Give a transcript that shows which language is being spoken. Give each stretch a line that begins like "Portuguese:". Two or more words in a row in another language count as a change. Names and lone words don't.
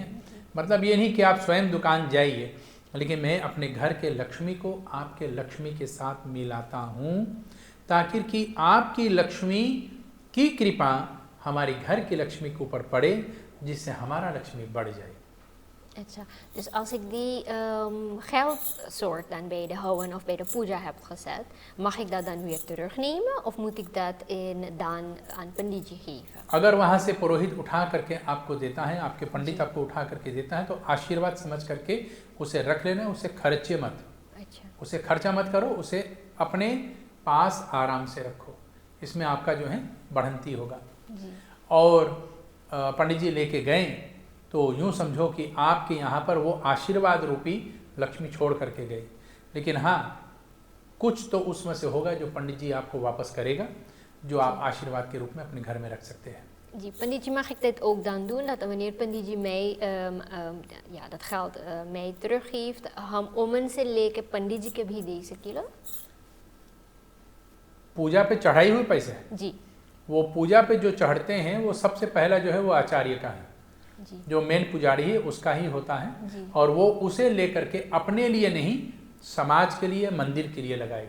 Hindi: मतलब ये नहीं कि आप स्वयं दुकान जाइए, लेकिन मैं अपने घर के लक्ष्मी को आपके लक्ष्मी के साथ मिलाता हूँ ताकि कि आपकी लक्ष्मी की कृपा हमारी घर की लक्ष्मी के ऊपर पड़े, जिससे हमारा लक्ष्मी बढ़ जाए. अच्छा,
Dutch: dus als ik die geldsoort dan bij de hawan of bij de puja heb gezet, mag ik dat dan weer terugnemen of moet ik dat in dan aan पंडित जी geven?
Hindi: अगर वहाँ से पुरोहित उठा करके आपको देता है, आपके पंडित आपको उठा करके देता है, तो आशीर्वाद समझ करके उसे रख लेना, उसे खर्चे मत. अच्छा. उसे खर्चा मत करो, उसे अपने पास आराम से रखो, इसमें आपका जो है बढ़ंती होगा. जी. और पंडित जी लेके गए तो यूँ समझो कि आपके यहाँ पर वो आशीर्वाद रूपी लक्ष्मी छोड़ करके गए, लेकिन हाँ कुछ तो उसमें से होगा जो पंडित जी आपको वापस करेगा, जो आप आशीर्वाद के रूप में अपने घर में रख सकते हैं. जी, पंडित जी,
Dutch: mag ik dit ook dan doen, dat wanneer पंडित जी mij ja, dat geld mij teruggeeft,
Caribbean Hindustani: हम ओमन से लेके पंडित जी के भी दे सकेला?
Hindi: पूजा पे चढ़ाई हुई पैसे जी. वो पूजा पे जो चढ़ते हैं वो सबसे पहला जो है वो आचार्य का है. जी. जो मेन पुजारी है उसका ही होता है. जी. और वो उसे लेकर के अपने लिए नहीं, समाज के लिए, मंदिर के लिए लगाएगा.